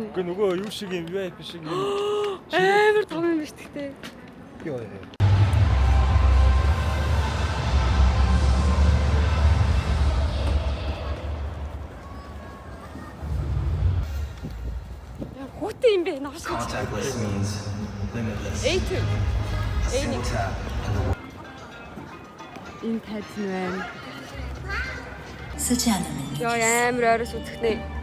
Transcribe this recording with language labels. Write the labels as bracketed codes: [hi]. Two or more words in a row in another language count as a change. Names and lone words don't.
[mn] Үгүй нөгөө юу шиг юм VIP шиг юм. Амар том юм биш тэгтээ. Йоо. Хүүтэй юм бэ навш гэж. [en] Contactless means limitless. A2. A1. [mn] Энэ тайзан байна. [ko] 쓰지 않으면 [mn] Йоо амар ойроос үзэхнэ.